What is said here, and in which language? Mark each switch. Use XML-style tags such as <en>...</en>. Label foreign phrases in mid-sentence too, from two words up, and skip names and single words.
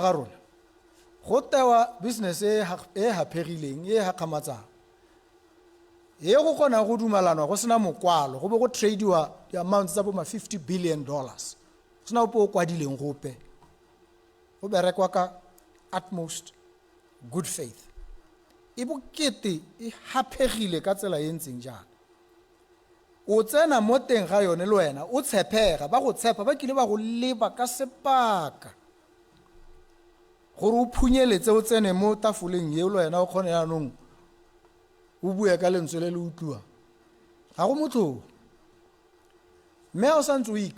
<tn>ga rona go tewa business e hapegileng e gakgamatsang e go kgona go dumalanwa go sena mokwalo go be go tradeiwa di-amounts tsa bo $50 billion sena ope o kwadileng gope go berekwa ka</tn> <en>utmost good faith</en> <tn>e bokete e hapegile ka tsela e ntseng jaana o tsena mo teng ga yone le wena o tshepega ba go tshepa ba kile ba go leba ka sepaka gore o phunyeletse o tsene mo tafoleng yeo le wena o kgone yaanong o bue ka lentswe le le utlwa ga go motlho mme o santse o ikaga</tn>